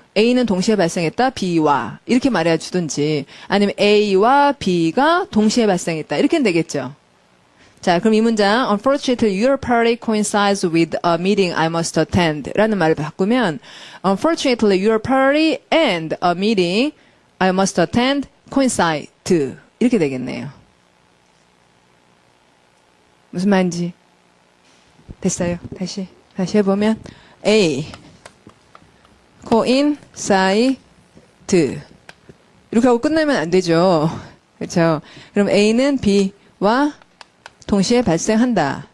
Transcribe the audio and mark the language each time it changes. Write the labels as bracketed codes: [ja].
[ko] A는 동시에 발생했다, B와. 이렇게 말해 주든지, 아니면 A와 B가 동시에 발생했다. 이렇게는 되겠죠. 자, 그럼 이 문장 [en] Unfortunately, your party coincides with a meeting I must attend [ko] 라는 말을 바꾸면 [en] Unfortunately, your party and a meeting I must attend coincide [ko] 이렇게 되겠네요. 무슨 말인지 됐어요? 다시 해보면 A coincide 이렇게 하고 끝내면 안 되죠. 그렇죠? 그럼 A는 B와 동시에 발생한다.